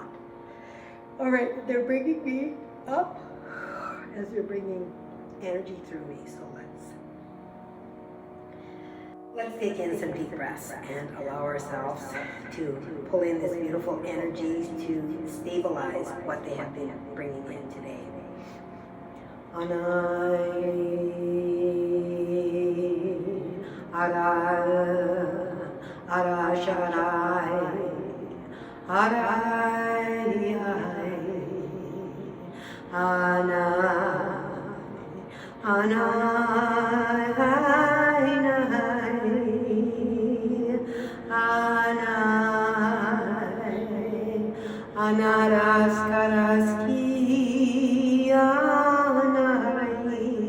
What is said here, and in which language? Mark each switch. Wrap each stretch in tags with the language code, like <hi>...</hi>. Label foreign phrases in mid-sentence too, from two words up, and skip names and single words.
<en>All right, they're bringing me up as they're bringing energy through me, so let's take in some deep breaths and allow ourselves to pull in this beautiful energy to stabilize what they have been bringing in today. Anai, Ara, Ara Sharai, Arai, Anai, Anai, Anaras karaski anai</en>